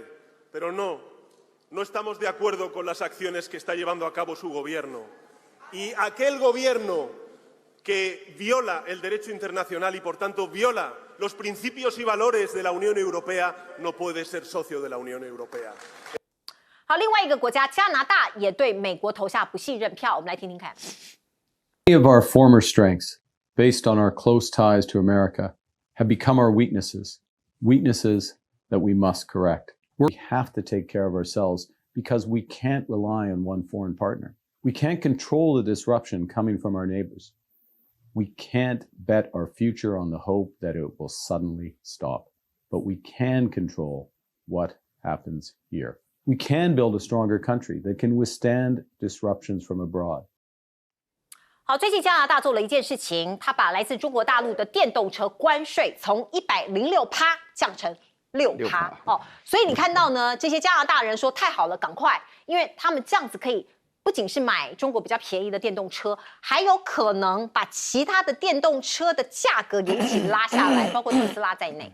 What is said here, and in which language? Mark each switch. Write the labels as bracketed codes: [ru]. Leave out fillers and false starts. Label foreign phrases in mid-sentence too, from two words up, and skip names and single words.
[es] Pero no estamos de acuerdo con las acciones que está llevando a cabo su gobierno. Y aquel gobierno que viola el derecho internacional y por tanto viola los principios y valores de la Unión Europea no puede ser socio de la Unión Europea. [zh] 好，另外一个国家加拿大也对美国投下不信任票，我们来听听看。 [en] Many of our former strengths based on our close ties to America, have become our weaknesses, weaknesses that we must correct. We have to take care of ourselves because we can't rely on one foreign partner. We can't control the disruption coming from our neighbors. We can't bet our future on the hope that it will suddenly stop, but we can control what happens here. We can build a stronger country that can withstand disruptions from abroad. [zh] 好，最近加拿大做了一件事情，他把来自中国大陆的电动车关税从106%降成6%。哦，所以你看到呢，这些加拿大人说太好了，赶快，因为他们这样子可以不仅是买中国比较便宜的电动车，还有可能把其他的电动车的价格也一起拉下来，包括特斯拉在内。